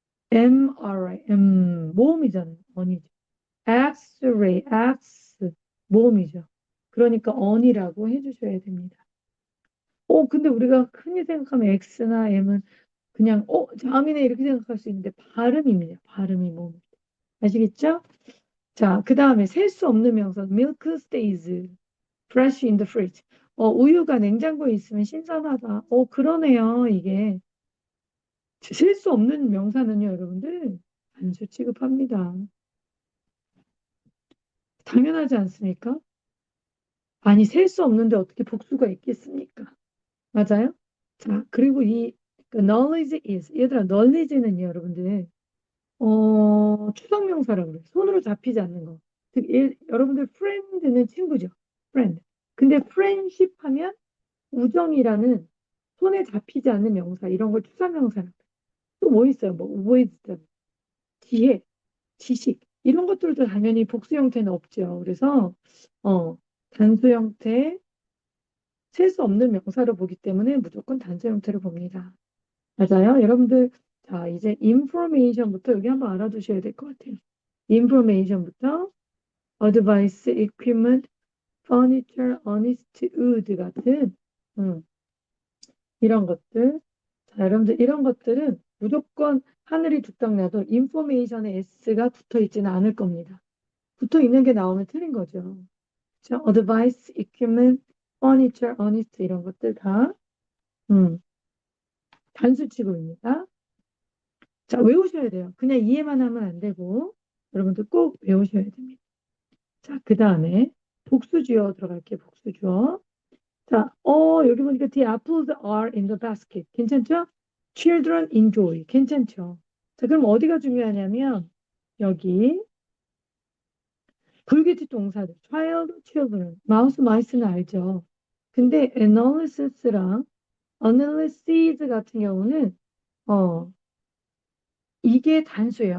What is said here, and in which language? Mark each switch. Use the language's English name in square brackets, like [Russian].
[Korean] MRI, 모음이잖아요. 언이죠. 엑스레이, X, 모음이죠. 그러니까 언이라고 해주셔야 됩니다. 근데 우리가 흔히 생각하면 X나 M은 그냥, 자음이네 이렇게 생각할 수 있는데 발음입니다. 발음이 모음. 아시겠죠? 자, 그 다음에 셀 수 없는 명사. [English] Milk stays fresh in the fridge. [Korean] 우유가 냉장고에 있으면 신선하다. 그러네요, 이게. 셀 수 없는 명사는요, 여러분들, 단수 취급합니다. 당연하지 않습니까? 아니, 셀 수 없는데 어떻게 복수가 있겠습니까? 맞아요? 자, 그리고 그 knowledge is. 얘들아, knowledge는요, 여러분들, 추상명사라고 그래요. 손으로 잡히지 않는 거. 즉, 여러분들 friend는 친구죠. [English] friend. [Korean] 근데 friendship 하면 우정이라는 손에 잡히지 않는 명사, 이런 걸 추상명사라고 해요. 또 뭐 있어요? 뭐, wisdom, 지혜, 지식. 이런 것들도 당연히 복수 형태는 없죠. 그래서, 단수 형태, 셀 수 없는 명사로 보기 때문에 무조건 단수 형태로 봅니다. 맞아요? 여러분들, 자, 이제 information부터 여기 한번 알아두셔야 될 것 같아요. [English] information부터 advice, equipment, furniture, honest, wood 같은 이런 것들. [Korean] 자, 여러분들 이런 것들은 무조건 하늘이 두 땅 나도 information에 s가 붙어 있지는 않을 겁니다. 붙어 있는 게 나오면 틀린 거죠. 자, advice, equipment, furniture, honest 이런 것들 다 단수치고입니다. 자, 외우셔야 돼요. 그냥 이해만 하면 안 되고 여러분들 꼭 외우셔야 됩니다. 자, 그 다음에 복수주어 들어갈게요. 복수주어. [English] 자, 여기 보니까 the apples are in the basket. [Korean] 괜찮죠? Children enjoy. 괜찮죠? 자, 그럼 어디가 중요하냐면 여기 불규칙 동사들 child, children, mouse, mice는 알죠? 근데 analysis랑 analysis 같은 경우는 이게 단수예요.